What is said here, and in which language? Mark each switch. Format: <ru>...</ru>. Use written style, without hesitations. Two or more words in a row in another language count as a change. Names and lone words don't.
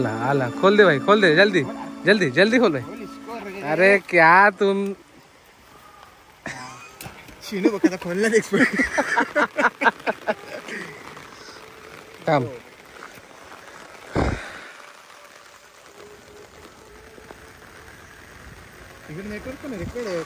<mr>आला,</mr> <hi>खोल दे भाई, खोल दे, जल्दी जल्दी जल्दी खोल भाई. अरे क्या तुम</hi> <mr>शिनू बघा खोलण्यात एक्सपर्ट. थांब. नेटवर्क पण रेकॉर्ड</mr>